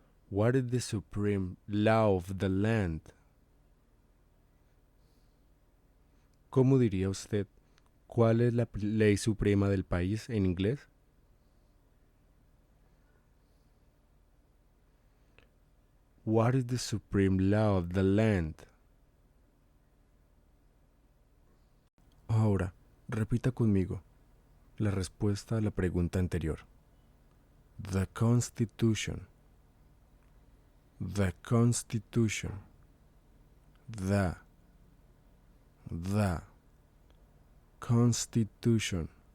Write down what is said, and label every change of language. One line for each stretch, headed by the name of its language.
English: What is the supreme law of the land?
Spanish: ¿Cómo diría usted cuál es la ley suprema del país en inglés?
English: What is the supreme law of the land?
Spanish: Ahora, repita conmigo la respuesta a la pregunta anterior.
English: The Constitution. The Constitution. The Constitution.